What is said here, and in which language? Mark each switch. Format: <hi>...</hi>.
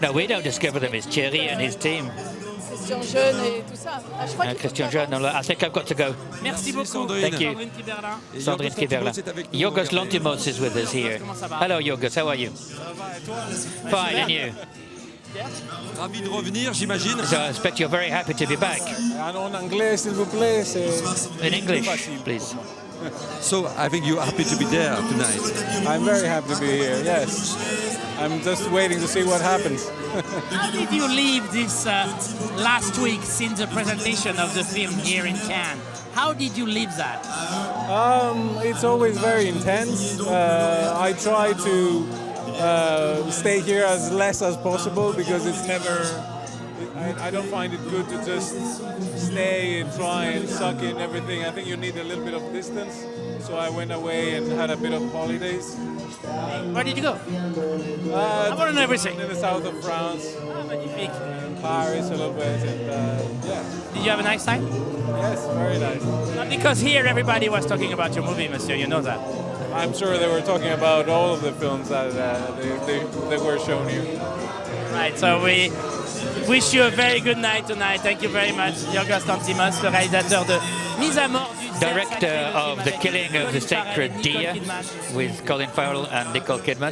<en>No, we don't discover them. It's Thierry and his team.</en> <fr>Christian Jeune et tout ça. Ah, je crois qu'il faut</fr> <en>Christian</en> <fr>que</fr> <en>Jeune. I think I've got to go.</en> <fr>Merci beaucoup. Sandrine.</fr> <en>Thank you.</en> <fr>Sandrine Kiberlin. Et</fr> <en>Sandrine</en> <fr>Yorgos</fr> <en>Kiberlin.</en> <fr>Lanthimos est avec nous,</fr> <en>Yorgos</en> <fr>regardez.</fr> <en>Lanthimos is with us here.</en> <fr>Comment ça va?</fr> <en>Hello, Yorgos. How are you? Fine, and you?</en> <fr>Ravi de revenir, j'imagine.</fr> <en>So I expect you're very happy to be back.</en> <fr>En anglais, s'il vous plaît, c'est...</fr> <en>In English, please. So I think you're happy to be there tonight. I'm very happy to be here, yes. I'm just waiting to see what happens. How did you leave this last week since the presentation of the film here in Cannes? How did you leave that? It's always very intense. I try to stay here as less as possible because it's never... I don't find it good to just stay and try and suck in everything. I think you need a little bit of distance. So I went away and had a bit of holidays. Where did you go? I want to know everything. In the south of France,</en> <fr>Magnifique.</fr> <en>in Paris a little bit, and yeah. Did you have a nice time? Yes, very nice. Because here everybody was talking about your movie, monsieur, you know that. I'm sure they were talking about all of the films that they were shown here. Right, so we wish you a very good night tonight. Thank you very much, Yorgos Lanthimos,</en> <fr>le réalisateur de Mise à mort du</fr> <en>Director of The Killing of the Sacred Deer with Colin Farrell and Nicole Kidman.</en>